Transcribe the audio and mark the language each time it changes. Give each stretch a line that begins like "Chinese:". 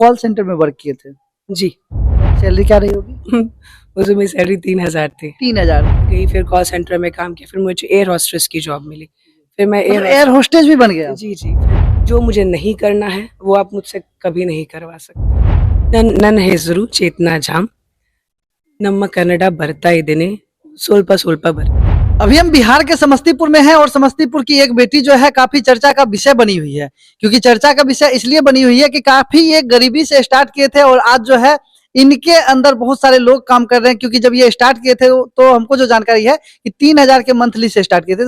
Hindi: Call centre में work किए थे। जी। सैलरी क्या रही होगी? उसमें मेरी सैलरी 3,000 थी। 3000। गई, फिर कॉल सेंटर में काम किया, फिर मुझे एयर होस्टेस की जॉब मिली। फिर मैं मतलब एयर होस्टेस भी बन गया? जी जी। फिर जो मुझे नहीं करना है वो आप मुझसे कभी नहीं करवा सकते।
Kannada: ನನ್ನ ಹೆಸರು ಚೇತನಾ ಜಾಮ್, ನಮ್ಮ ಕನ್ನಡ ಬರ್ತಾ ಇದ್ದೇನೆ, ಸ್ವಲ್ಪ ಸ್ವಲ್ಪ ಬರ್ತಾ।
Hindi: अभी हम बिहार के समस्तीपुर में हैं और समस्तीपुर की एक बेटी जो है काफी चर्चा का विषय बनी हुई है, क्योंकि चर्चा का विषय इसलिए बनी हुई है कि काफी ये गरीबी से स्टार्ट किए थे और आज जो है इनके अंदर बहुत सारे लोग काम कर रहे हैं। क्योंकि जब ये स्टार्ट किए थे तो हमको जो जानकारी है कि 3000 के मंथली से स्टार्ट किए थे।